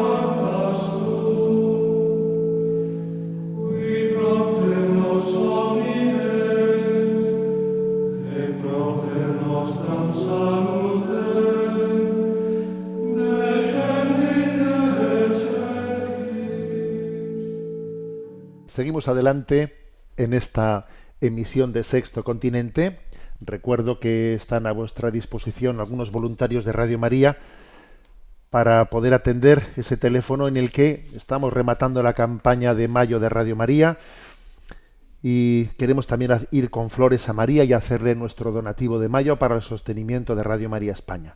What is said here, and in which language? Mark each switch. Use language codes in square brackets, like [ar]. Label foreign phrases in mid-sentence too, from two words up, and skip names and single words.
[la] fantastum, qui propter nos homines, et propter nostram salutem, descendit et celis. [es] Seguimos adelante en esta emisión de Sexto Continente. Recuerdo que están a vuestra disposición algunos voluntarios de Radio María para poder atender ese teléfono en el que estamos rematando la campaña de mayo de Radio María y queremos también ir con flores a María y hacerle nuestro donativo de mayo para el sostenimiento de Radio María España.